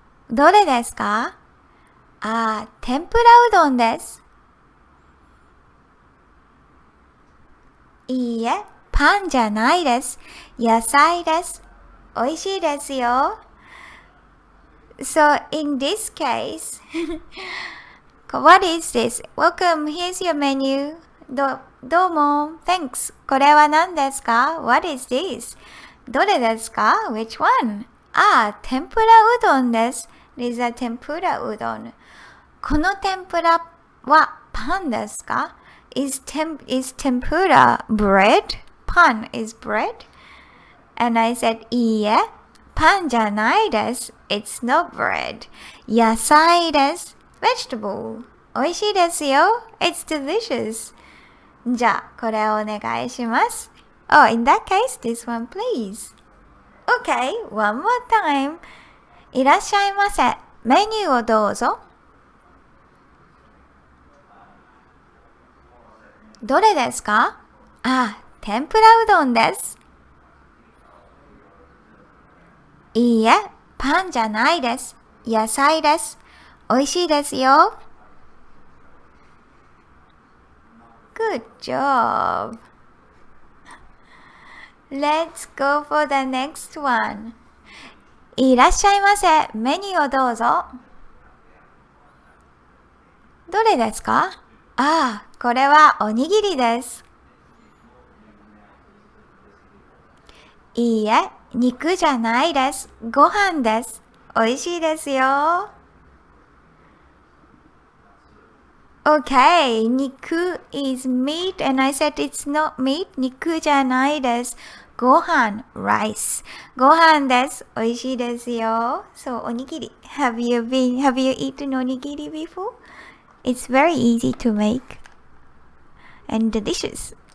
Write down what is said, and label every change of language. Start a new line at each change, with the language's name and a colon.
Japanese: どれですか？ああ、天ぷらうどんです。いいえ、パンじゃないです。野菜です。美味しいですよ。
English: So in this case, what is this? Welcome, here's your menu. どうも、thanks.
Japanese: これは何ですか？
English: What is this?
Japanese: どれですか？
English: Which one?
Japanese: ああ、天ぷらうどんです。
English: This is a 天ぷらうどん。
Japanese: この天ぷらはパンですか？
English: Is tempura bread? Pan is bread? And I said,
Japanese: いいえ、パンじゃないです。
English: It's not bread.
Japanese: 野菜です。
English: Vegetable.
Japanese: 美味しいですよ。
English: It's delicious.
Japanese: じゃあ、これをお願いします。
English: Oh, in that case, this one please. Okay, one more time.
Japanese: いらっしゃいませ。メニューをどうぞ。どれですか？ああ、天ぷらうどんです。いいえ、パンじゃないです。野菜です。美味しいですよ。
English: Good job. Let's go for the next one.
Japanese: いらっしゃいませ。メニューをどうぞ。どれですか？ああ、これはおにぎりです。いいえ、肉じゃないです。ご飯です。美味しいですよ。
English: Okay, 肉 is meat and I said it's not meat.
Japanese: 肉じゃないです。ご飯 rice. ご飯です。美味しいですよ。So, おにぎり.
English: Have you eaten おにぎり before? It's very easy to make and delicious.